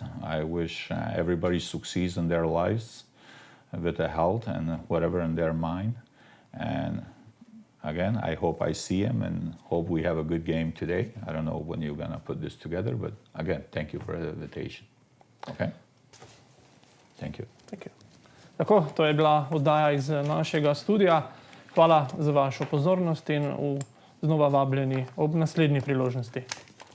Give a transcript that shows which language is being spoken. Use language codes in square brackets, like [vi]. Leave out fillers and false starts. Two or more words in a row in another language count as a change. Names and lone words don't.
[en] I wish everybody succeeds in their lives with the health and whatever in their mind. And again, I hope I see him and hope we have a good game today. I don't know when you're going to put this together, but again, thank you for the invitation. Okay? Thank you. Thank you. [sl] Tako, to je bila oddaja iz našega studia. Hvala za vašo pozornost in znova vabljeni ob naslednji priložnosti.